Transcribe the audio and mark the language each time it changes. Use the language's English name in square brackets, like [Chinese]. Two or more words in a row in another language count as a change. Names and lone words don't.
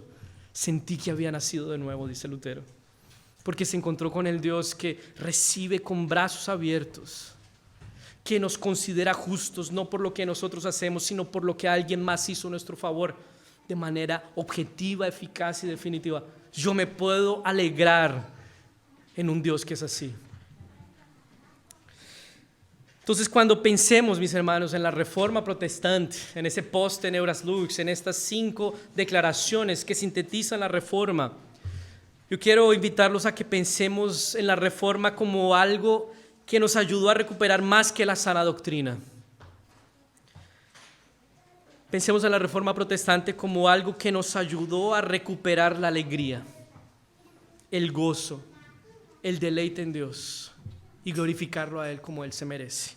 [Spanish] Sentí que había nacido de nuevo, dice Lutero, porque se encontró con el Dios que recibe con brazos abiertos, que nos considera justos, no por lo que nosotros hacemos, sino por lo que alguien más hizo a nuestro favor, de manera objetiva, eficaz y definitiva. Yo me puedo alegrar en un Dios que es así. Entonces, cuando pensemos, mis hermanos, en la Reforma Protestante, en ese [Latin] post-Tenebras Lux, [Spanish] en estas 5 declaraciones que sintetizan la Reforma, yo quiero invitarlos a que pensemos en la Reforma como algo que nos ayudó a recuperar más que la sana doctrina. Pensemos en la Reforma Protestante como algo que nos ayudó a recuperar la alegría, el gozo, el deleite en Dios y glorificarlo a Él como Él se merece.